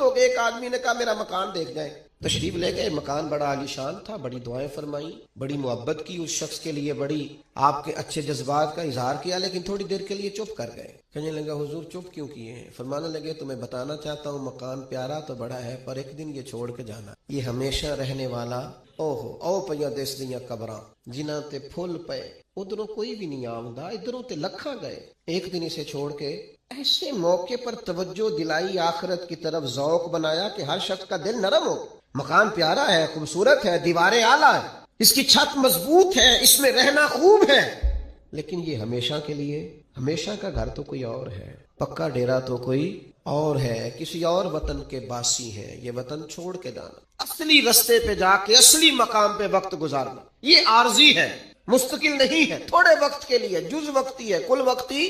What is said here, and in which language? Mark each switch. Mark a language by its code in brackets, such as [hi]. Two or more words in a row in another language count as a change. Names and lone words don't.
[ur] ایک آدمی نے کہا میرا مکان دیکھ جائیں، تشریف لے گئے، مکان بڑا عالیشان تھا، بڑی دعائیں فرمائیں، بڑی محبت کی اس شخص کے لیے، بڑی آپ کے اچھے جذبات کا اظہار کیا، لیکن تھوڑی دیر کے لیے چپ کر گئے۔ کہنے لگا حضور چپ کیوں کیے ہیں؟ فرمانے لگے تمہیں بتانا چاہتا ہوں مکان پیارا تو بڑا ہے، پر ایک دن یہ چھوڑ کے جانا، یہ ہمیشہ رہنے والا [pa] او پیا دس دیاں قبراں جنہاں تے پھول پے، ادھروں کوئی بھی نہیں آمدا، ادھروں تے لکھاں گئے، [ur] ایک دن اسے چھوڑ کے ایسے موقع پر توجہ دلائی، آخرت کی طرف ذوق بنایا کہ ہر شخص کا دل نرم ہو۔ مکان پیارا ہے، خوبصورت ہے، دیواریں اعلیٰ ہے، اس کی چھت مضبوط ہے، اس میں رہنا خوب ہے، لیکن یہ ہمیشہ کے لیے، ہمیشہ کا گھر تو کوئی اور ہے، پکا ڈیرا تو کوئی اور ہے، کسی اور وطن کے باسی ہیں، یہ وطن چھوڑ کے جانا، اصلی رستے پہ جا کے اصلی مقام پہ وقت گزارنا، یہ عارضی ہے، مستقل نہیں ہے، تھوڑے وقت کے لیے، جز وقتی ہے، کل وقتی۔